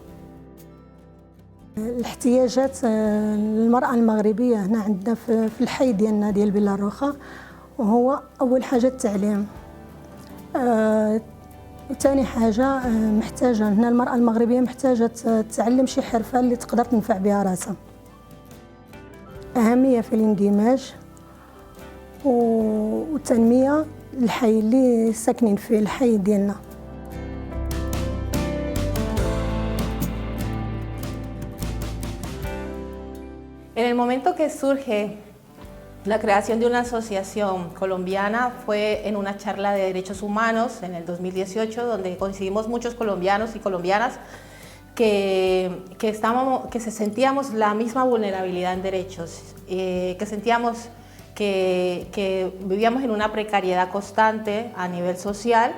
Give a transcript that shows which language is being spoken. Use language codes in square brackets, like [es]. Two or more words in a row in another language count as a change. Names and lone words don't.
[ar] الاحتياجات المرأة المغربية هنا عندنا في الحي ديالنا ديال بيلاروخا، وهو أول حاجة التعليم، وثاني حاجة محتاجة هنا المرأة المغربية محتاجة تتعلم شي حرفة اللي تقدر تنفع بها راسها. أهمية في الاندماج والتنمية الحي اللي ساكنين فيه، الحي ديالنا. [es] En el momento que surge La creación de una asociación colombiana fue en una charla de derechos humanos en el 2018, donde coincidimos muchos colombianos y colombianas que se sentíamos la misma vulnerabilidad en derechos, que sentíamos que vivíamos en una precariedad constante a nivel social.